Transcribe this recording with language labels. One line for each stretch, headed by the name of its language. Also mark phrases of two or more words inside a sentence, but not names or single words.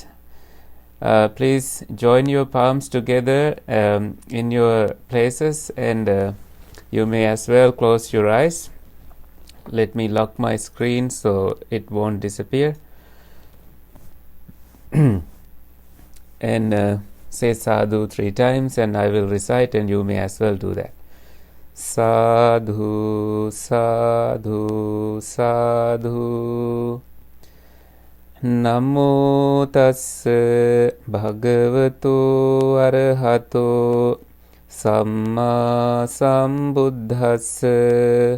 English: Please join your palms together in your places, and you may as well close your eyes. Let me lock my screen so it won't disappear. And say sadhu 3 times, and I will recite, and you may as well do that.
Pali: Sadhu, sadhu, sadhu. Namo tassa bhagavato arahato samma sambuddhassa.